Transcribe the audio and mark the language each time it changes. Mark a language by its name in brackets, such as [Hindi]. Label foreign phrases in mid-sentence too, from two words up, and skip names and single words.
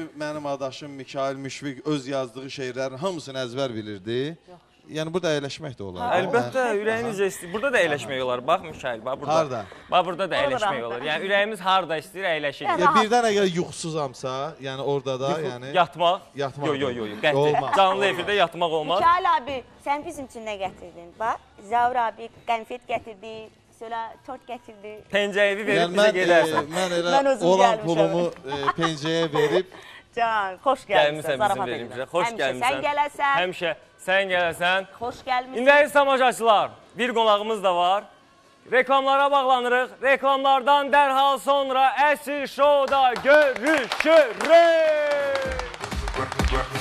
[Azerbaijani] ki, mənim adaşım Mikail Müşfiq öz yazdığı şeirlərin hamısını əzbər bilirdi. Yəni burada əyləşmək də olar. Əlbəttə, ürəyiniz istəyir. Burada da əyləşmək olar. Bax Mikail, bax burada. Harda? Bax burada da Orada əyləşmək rahat. olar. Yəni ürəyimiz harda istəyir, əyləşirik. Yəni- Ya birdən əgər yuxusuzamsa, yəni orada da, yəni Yatmaq? Yatmaq Yox, yox, da yox, olmaz. qəti. Olmaz. Canlı efirdə yatmaq olmaz. [Turkish] Mikail abi sen bizim için ne getirdin? Bak Zavur abi konfet getirdi. Sonra tort getirdi. [Azerbaijani] Pencəyi verib yəni bizə gedərsən. mən elə Mən özüm olan gəlmişəm. pulumu pencəyə verib Can, xoş gəlmisən. Gəlmisən bizim zarafat verimizə. edirəm. Xoş Həmişə gəlmisən. Sən gələsən. Həmişə sən gələsən. Xoş gəlmisən. İndi tamaşaçılar, bir qonağımız da var. Reklamlara bağlanırıq. Reklamlardan dərhal sonra Əsil Show'da görüşürük.